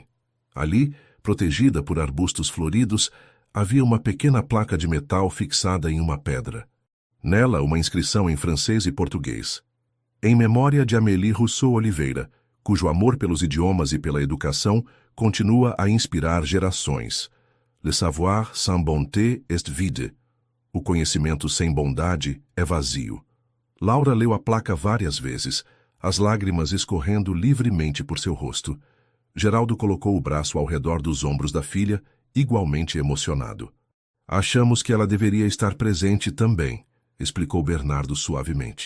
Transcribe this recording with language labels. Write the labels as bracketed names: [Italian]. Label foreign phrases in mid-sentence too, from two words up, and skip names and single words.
[Portuguese] Ali, protegida por arbustos floridos, havia uma pequena placa de metal fixada em uma pedra. Nela, uma inscrição em francês e português. Em memória de Amélie Rousseau Oliveira, cujo amor pelos idiomas e pela educação continua a inspirar gerações. [French] Le savoir sans bonté est vide. [Portuguese] O conhecimento sem bondade é vazio. Laura leu a placa várias vezes, as lágrimas escorrendo livremente por seu rosto. Geraldo colocou o braço ao redor dos ombros da filha, igualmente emocionado. Achamos que ela deveria estar presente também, explicou Bernardo suavemente.